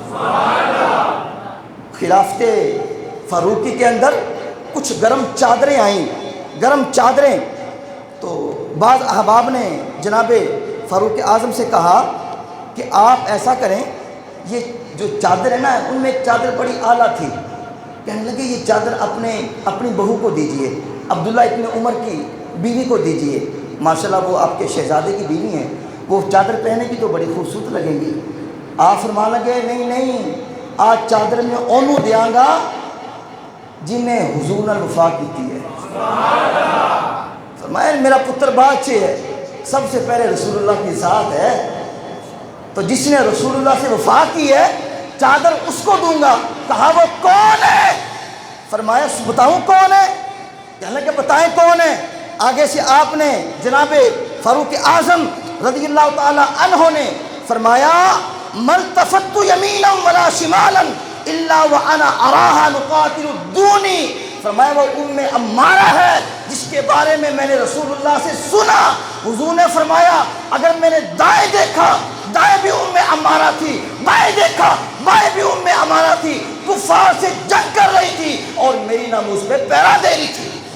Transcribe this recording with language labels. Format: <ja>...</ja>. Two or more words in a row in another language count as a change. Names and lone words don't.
<ur>خلافت فاروقی کے اندر کچھ گرم چادریں آئیں، گرم چادریں، تو بعض احباب نے جناب فاروق اعظم سے کہا کہ آپ ایسا کریں، یہ جو چادر ہے نا ان میں ایک چادر بڑی اعلیٰ تھی، کہنے لگے یہ چادر اپنی بہو کو دیجئے، عبداللہ ابن عمر کی بیوی کو دیجئے، ماشاءاللہ وہ آپ کے شہزادے کی بیوی ہیں، وہ چادر پہنے کی تو بڑی خوبصورت لگیں گی۔ آپ فرما لگے نہیں نہیں، آج چادر میں</ur> <pa>اونوں دیاں گا</pa> <ur>جنہیں حضور نے وفا کی ہے۔ فرمایا میرا پتر بادشاہ ہے، سب سے پہلے رسول اللہ کی ذات ہے، تو جس نے رسول اللہ سے وفا کی ہے چادر اس کو دوں گا۔ کہا وہ کون ہے؟ فرمایا بتاؤں کون ہے؟ کہنے لگے بتائیں کون ہے؟ آگے سے آپ نے جناب فاروق اعظم رضی اللہ تعالی عنہ نے فرمایا</ur> <ar>ملتفت یمینا ولا شمالا الا وانا اراها نقاتل دونی،</ar> <ur>فرمایا وہ ام عمارہ ہے جس کے بارے میں نے رسول اللہ سے سنا۔ حضور نے فرمایا اگر میں نے دائیں دیکھا دائیں بھی ام عمارہ تھی، بائیں دیکھا بائیں بھی ام عمارہ تھی، کفار سے جنگ کر رہی تھی اور میری ناموس پہ پہرا دے رہی تھی۔</ur>